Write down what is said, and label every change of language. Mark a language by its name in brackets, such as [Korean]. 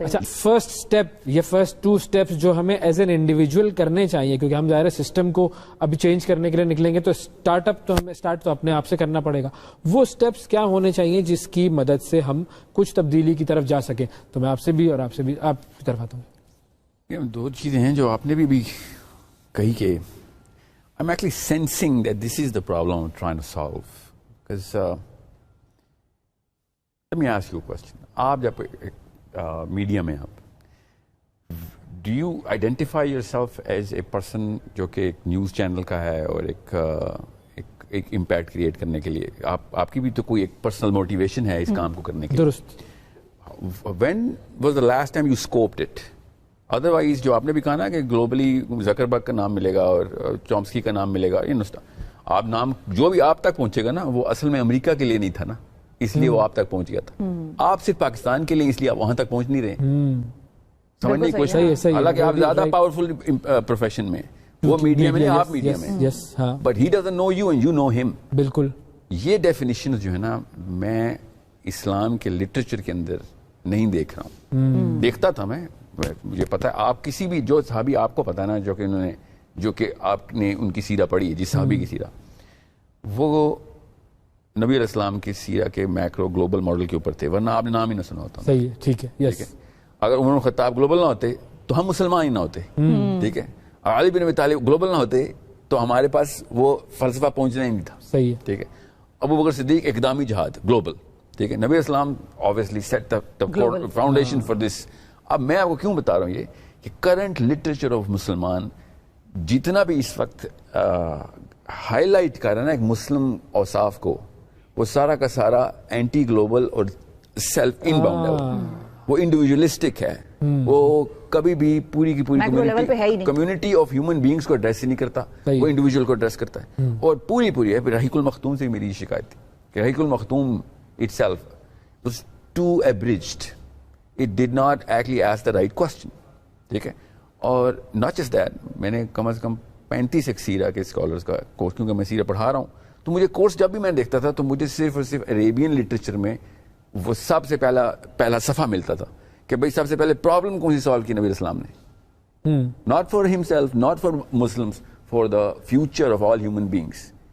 [Urdu] اچھا, first step یا first 2 steps جو ہمیں ایز این انڈیویجول کرنے چاہیے, کیونکہ ہم ظاہر سسٹم کو ابھی چینج کرنے کے لیے نکلیں گے تو اسٹارٹ تو اپنے آپ سے کرنا پڑے گا. وہ اسٹیپس کیا ہونے چاہیے جس کی مدد سے ہم کچھ تبدیلی کی طرف جا سکیں؟ تو میں آپ سے بھی اور آپ سے بھی آپ کی طرف آتا ہوں. 2 چیزیں ہیں جو آپ نے بھی کہی کہ [English] I'm actually sensing that this is the problem I'm trying to solve. Because let me ask you a question. [Urdu] آپ جب میڈیا میں آپ [English] do you identify yourself as a person [Urdu] جو کہ ایک نیوز چینل کا ہے اور ایک امپیکٹ کریٹ کرنے کے لیے آپ کی بھی تو کوئی ایک پرسنل موٹیویشن ہے اس کام کو کرنے کے لیے. درست. [English] When was the last time you scoped it? [Urdu] Otherwise جو آپ نے بھی کہا نا کہ گلوبلی زکربرگ کا نام ملے گا اور چومسکی کا نام ملے گا, آپ نام جو بھی آپ تک پہنچے گا نا وہ اصل میں امریکہ کے لیے نہیں تھا نا, اس لیے وہ آپ تک پہنچ گیا تھا. آپ صرف پاکستان کے لیے, اس لیے آپ وہاں تک پہنچ نہیں رہے. سمجھنے کی کوشش, حالانکہ آپ زیادہ پاورفل پروفیشن میں, وہ میڈیا میں, آپ میڈیا میں, [English] But he doesn't know you and you know hmm. [Urdu] بالکل. یہ ڈیفینیشن جو ہے نا میں اسلام کے لٹریچر کے اندر نہیں دیکھ رہا ہوں. دیکھتا تھا میں, مجھے پتا ہے آپ کسی بھی جو صحابی آپ کو پتا ہے نا جو کہ آپ نے ان کی سیرہ پڑھی ہے, جس صحابی کی سیرہ, وہ نبی علیہ السلام کی سیرہ کے میکرو گلوبل ماڈل کے اوپر تھے, ورنہ آپ نے نام ہی نہ سنا ہوتا. صحیح ہے, ٹھیک ہے, یس. اگر عمر بن خطاب گلوبل نہ ہوتے تو ہم مسلمان ہی نہ ہوتے, ٹھیک ہے. علی بن ابی طالب گلوبل نہ ہوتے تو ہمارے پاس وہ فلسفہ پہنچنا ہی نہیں تھا. صحیح ہے, ٹھیک ہے. ابو بکر صدیق اقدامی جہاد گلوبل, ٹھیک ہے. [English] نبی علیہ السلام obviously set the foundation for this. [Urdu] اب میں آپ کو کیوں بتا رہا ہوں یہ کہ کرنٹ لٹریچر آف مسلمان جتنا بھی اس وقت ہائی لائٹ کر رہا ہے نا ایک مسلم اوصاف کو, وہ سارا کا سارا اینٹی گلوبل اور سیلف ان باؤنڈ ہے, وہ انڈیویجولسٹک ہے, وہ کبھی بھی پوری کی پوری کمیونٹی آف ہیومن بینگس کو ایڈریس ہی نہیں کرتا, وہ انڈیویجول کو ایڈریس کرتا ہے. اور پوری ہے. رحیق المختوم سے میری یہ شکایت تھی کہ رحیق المختوم [English] itself was too abridged. It did not actually ask the right question. [Urdu] ٹھیک ہے. اور [English] not just that, [Urdu] میں نے کم از کم 35 ایک سیرہ کے اسکالرس کا کورس, کیونکہ میں سیرہ پڑھا رہا ہوں, تو مجھے کورس جب بھی میں دیکھتا تھا تو مجھے صرف اور صرف عربین لٹریچر میں وہ سب سے پہلا صفحہ ملتا تھا کہ بھائی سب سے پہلے پرابلم کون سی سالو کی نبی اسلام نے, [English] Not for himself, not for Muslims, for the future of all human beings.